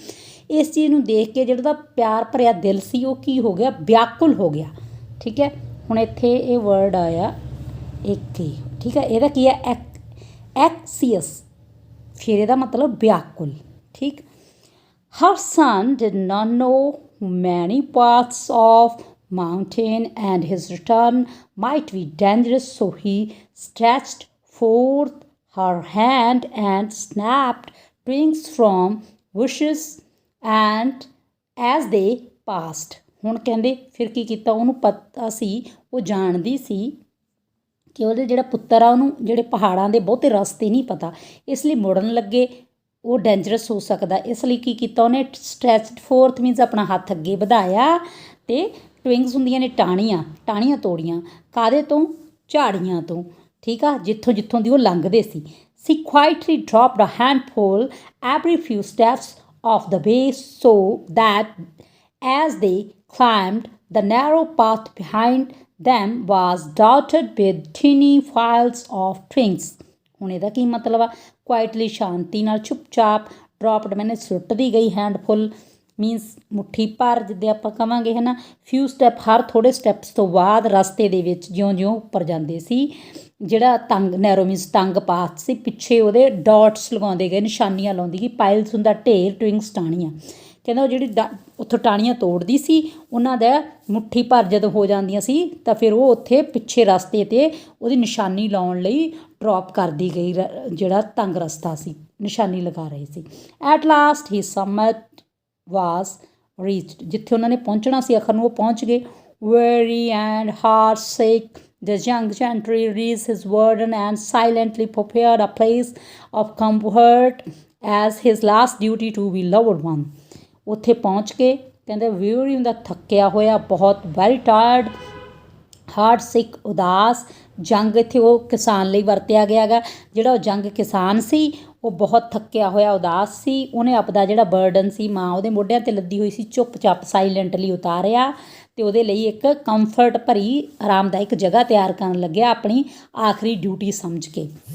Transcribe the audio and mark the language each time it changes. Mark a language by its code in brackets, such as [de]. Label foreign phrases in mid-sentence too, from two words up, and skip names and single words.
[pa] ਇਸ ਚੀਜ਼ ਨੂੰ ਦੇਖ ਕੇ ਜਿਹੜਾ ਉਹਦਾ ਪਿਆਰ ਭਰਿਆ ਦਿਲ ਸੀ ਉਹ ਕੀ ਹੋ ਗਿਆ, ਵਿਆਕੁਲ ਹੋ ਗਿਆ, ਠੀਕ ਹੈ। ਹੁਣ ਇੱਥੇ ਇਹ ਵਰਡ ਆਇਆ ਇੱਕ ਹੀ, ਠੀਕ ਹੈ, ਇਹਦਾ ਕੀ ਹੈ, ਐਕਸੀਅਸ, ਫਿਰ ਇਹਦਾ ਮਤਲਬ ਵਿਆਕੁਲ, ਠੀਕ। [en] ਹਰ son did not know many paths of mountain and his return might be dangerous, so he stretched forth her hand and snapped twigs from bushes and as they passed। [pa] ਹੁਣ ਕਹਿੰਦੇ ਫਿਰ ਕੀ ਕੀਤਾ, ਉਹਨੂੰ ਪਤਾ ਸੀ, ਉਹ ਜਾਣਦੀ ਸੀ ਕਿ ਉਹਦੇ ਜਿਹੜਾ ਪੁੱਤਰ ਆ ਉਹਨੂੰ ਜਿਹੜੇ ਪਹਾੜਾਂ ਦੇ ਬਹੁਤੇ ਰਸਤੇ ਨਹੀਂ ਪਤਾ, ਇਸ ਲਈ ਮੁੜਨ ਲੱਗੇ ਉਹ ਡੇਂਜਰਸ ਹੋ ਸਕਦਾ। ਇਸ ਲਈ ਕੀ ਕੀਤਾ ਉਹਨੇ, [en] stretched forth means [pa] ਆਪਣਾ ਹੱਥ ਅੱਗੇ ਵਧਾਇਆ ਅਤੇ ਟਵਿੰਗਸ ਹੁੰਦੀਆਂ ਨੇ ਟਾਹਣੀਆਂ, ਟਾਹਣੀਆਂ ਤੋੜੀਆਂ ਕਾਹਦੇ ਤੋਂ, ਝਾੜੀਆਂ ਤੋਂ, ਠੀਕ ਆ, ਜਿੱਥੋਂ ਜਿੱਥੋਂ ਦੀ ਉਹ ਲੰਘਦੇ ਸੀ। [en] She quietly dropped a handful every few steps of the way so that as they climbed, the narrow path behind them was dotted with tiny files of twigs। [pa] ਹੁਣ ਇਹਦਾ ਕੀ ਮਤਲਬ ਆ, ਕੁਆਇਟਲੀ ਸ਼ਾਂਤੀ ਨਾਲ ਚੁੱਪਚਾਪ, ਡਰੋਪਡ ਮੈਨੇ ਸੁੱਟਦੀ ਗਈ, [en] handful means [pa] ਮੁੱਠੀ ਭਰ ਜਿੱਦਾਂ ਆਪਾਂ ਕਹਾਂਗੇ ਹੈ ਨਾ, ਫਿਊ ਸਟੈਪ ਹਰ ਥੋੜ੍ਹੇ ਸਟੈਪਸ ਤੋਂ ਬਾਅਦ ਰਸਤੇ ਦੇ ਵਿੱਚ ਜਿਉਂ ਜਿਉਂ ਉੱਪਰ ਜਾਂਦੇ ਸੀ, ਜਿਹੜਾ ਤੰਗ [en] narrow means [pa] ਤੰਗ ਪਾਥ ਸੀ, ਪਿੱਛੇ ਉਹਦੇ ਡਾਟਸ ਲਗਾਉਂਦੇ ਗਏ, ਨਿਸ਼ਾਨੀਆਂ ਲਾਉਂਦੀ ਗਈ, ਪਾਇਲਸ ਹੁੰਦਾ ਢੇਰ, ਟਵਿੰਗਸ ਟਾਹਣੀਆਂ, ਕਹਿੰਦਾ ਉਹ ਜਿਹੜੀ ਉੱਥੋਂ ਟਾਹਣੀਆਂ ਤੋੜਦੀ ਸੀ ਉਹਨਾਂ ਦਾ ਮੁੱਠੀ ਭਰ ਜਦੋਂ ਹੋ ਜਾਂਦੀਆਂ ਸੀ ਤਾਂ ਫਿਰ ਉਹ ਉੱਥੇ ਪਿੱਛੇ ਰਸਤੇ 'ਤੇ ਉਹਦੀ ਨਿਸ਼ਾਨੀ ਲਾਉਣ ਲਈ ਡਰੋਪ ਕਰਦੀ ਗਈ, ਜਿਹੜਾ ਤੰਗ ਰਸਤਾ ਸੀ ਨਿਸ਼ਾਨੀ ਲਗਾ ਰਹੇ ਸੀ। [en] at last the summit was reached, [pa] ਜਿੱਥੇ ਉਹਨਾਂ ਨੇ ਪਹੁੰਚਣਾ ਸੀ ਆਖਰ ਨੂੰ ਉਹ ਪਹੁੰਚ ਗਏ। [en] weary and heartsick the young gentry raised his burden and silently prepared a place of comfort as his last duty to be loved one। [pa] ਉੱਥੇ ਪਹੁੰਚ ਕੇ ਕਹਿੰਦੇ weary ਹੁੰਦਾ ਥੱਕਿਆ ਹੋਇਆ ਬਹੁਤ, [en] very tired, heart sick [pa] ਉਦਾਸ, ਜੰਗ ਇੱਥੇ ਉਹ ਕਿਸਾਨ ਲਈ ਵਰਤਿਆ ਗਿਆ ਗਾ, ਜਿਹੜਾ ਉਹ ਜੰਗ ਕਿਸਾਨ ਸੀ ਉਹ ਬਹੁਤ ਥੱਕਿਆ ਹੋਇਆ ਉਦਾਸ ਸੀ, ਉਹਨੇ ਆਪਦਾ ਜਿਹੜਾ ਬਰਡਨ ਸੀ ਮਾਂ ਉਹਦੇ ਮੋਢਿਆਂ 'ਤੇ ਲੱਦੀ ਹੋਈ ਸੀ ਚੁੱਪ-ਚਾਪ ਸਾਈਲੈਂਟਲੀ ਉਤਾਰਿਆ ਅਤੇ ਉਹਦੇ ਲਈ ਇੱਕ ਕੰਫਰਟ ਭਰੀ ਆਰਾਮਦਾਇਕ ਜਗ੍ਹਾ ਤਿਆਰ ਕਰਨ ਲੱਗਿਆ ਆਪਣੀ ਆਖਰੀ ਡਿਊਟੀ ਸਮਝ ਕੇ।